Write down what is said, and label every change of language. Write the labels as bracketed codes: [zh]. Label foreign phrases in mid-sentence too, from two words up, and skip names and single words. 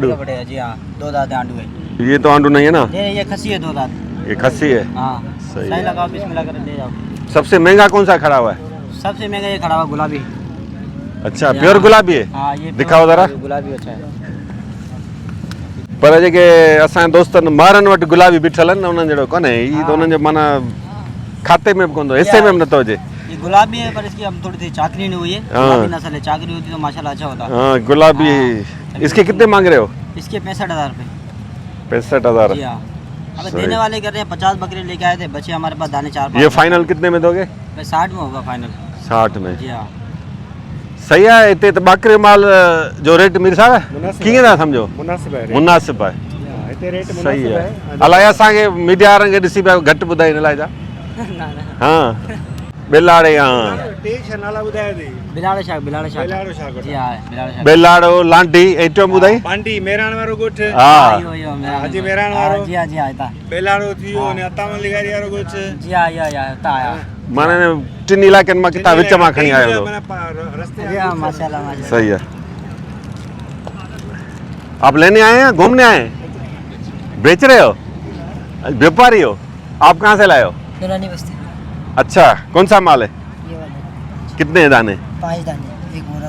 [ur] 60 کا پڑے گا جی ہاں 2 دانت آنڈو ہے یہ تو آنڈو نہیں ہے نا یہ خصی ہے 2 دانت یہ خصی ہے हाँ सही सही है। لگاؤ بسم اللہ کر لے جاؤ سب سے مہنگا کون سا کھڑا ہوا ہے سب سے مہنگا یہ کھڑا ہوا گلابی اچھا پیور گلابی ہے ہاں یہ دکھاؤ ذرا گلابی اچھا ہے [sd] पर जेके असांजे दोस्तनि मारनि वटि गुलाबी बीठल आहिनि न उन्हनि जहिड़ो कोन्हे ही त उन्हनि जो माना खाते में बि कोन थो हिसे में बि नथो अचे [ur] یہ گلابی ہے پر اس کی ہم تھوڑی سی چاکری نہیں ہوئی ہے हाँ। گلابی نسل ہے چاکری ہوتی تو ماشاءاللہ اچھا ہوتا ہاں گلابی اس کے کتنے مانگ رہے ہو اس کے 65,000 روپے 65,000 جی ہاں اب सही। دینے والے کر رہے ہیں 50 بکرے لے کے آئے تھے بچے ہمارے پاس دانے 4-5 یہ فائنل کتنے میں دو گے 60 میں ہوگا فائنل 60 میں جی ہاں [sd] सही आहे हिते त ॿाकरे माल जो रेट मीर साहब मुनासिब कीअं था सम्झो मुनासिब आहे मुनासिब आहे हिते रेट सही मुनासिब आहे आहे अलाए असांखे मीडिया वारनि खे ॾिसी पिया घटि ॿुधाई हिन लाइ छा हा बेलाड़े हाँ टे छह नाला ॿुधाया अथई बिलाड़े शाह बेलाड़ो शाह जी हाँ बिलाड़े शाह बेलाड़ो लांडी ऐं टियों ॿुधाई बांडी मेराण वारो ॻोठ हा इहो मेरा हाजी मेराण वारो जी हाँ जी हाँ हितां बेलाड़ो थी वियो अने अतामल लिगारी वारो ॻोठ जी हाँ इहो हितां आया माना टिनि इलाइक़नि मां किथां विच मां खणी आयो माना रस्ते जी हाँ माशाल्लाह माशाल्लाह [ur] صحیح ہے آپ لینے آئے ہیں گھومنے آئے ہیں بیچ رہے ہو بیوپاری ہو آپ کہاں سے لائے ہو दुरानी बस्ती اچھا کون سا مال ہے یہ والا کتنے دانے 5 دانے ایک بورا